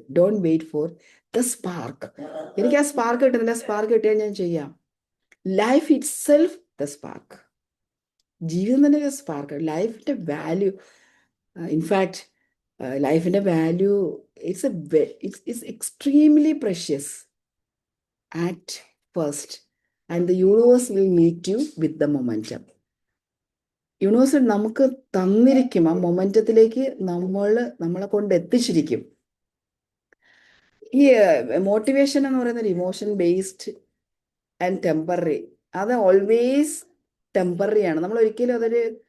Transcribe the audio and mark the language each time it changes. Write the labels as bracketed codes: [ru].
[ml] Don't wait for the spark. എനിക്ക് ആ spark കിട്ടുന്നില്ല, സ്പാർക്ക് കിട്ടിയാൽ ഞാൻ ചെയ്യാം. Life it self the spark. ജീവിതം തന്നെ ഒരു സ്പാർക്ക്. ലൈഫിൻ്റെ വാല്യൂ, ഇൻഫാക്ട് ലൈഫിൻ്റെ value it's extremely precious [en] at first, and the universe will meet you with the momentum. [ml] Universe നമുക്ക് തന്നിരിക്കും, ആ മൊമെൻറ്റത്തിലേക്ക് നമ്മളെ കൊണ്ട് എത്തിച്ചിരിക്കും. ഈ മോട്ടിവേഷൻ എന്ന് പറയുന്നത് ഇമോഷൻ ബേസ്ഡ് ആൻഡ് ടെമ്പററി. അത് ഓൾവേസ് ടെമ്പററി ആണ്. നമ്മൾ ഒരിക്കലും അതൊരു